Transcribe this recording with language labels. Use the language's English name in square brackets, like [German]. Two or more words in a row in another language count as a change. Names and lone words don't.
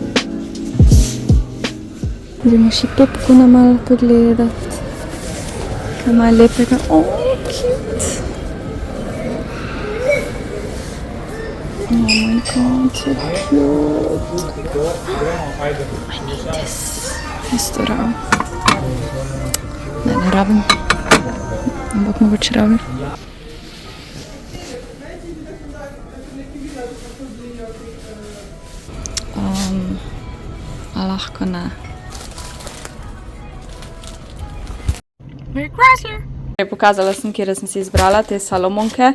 [Slovenian] Gremo še Pepko na malo pogledati. Kaj ima lepega? [English] Cute. Oh my god, so cute. I need this. [Slovenian] Jaz to rabim. Ne rabim. Ampak mogoče rabim. A lahko ne. Pokazala sem, kjer sem si izbrala te Salomonke.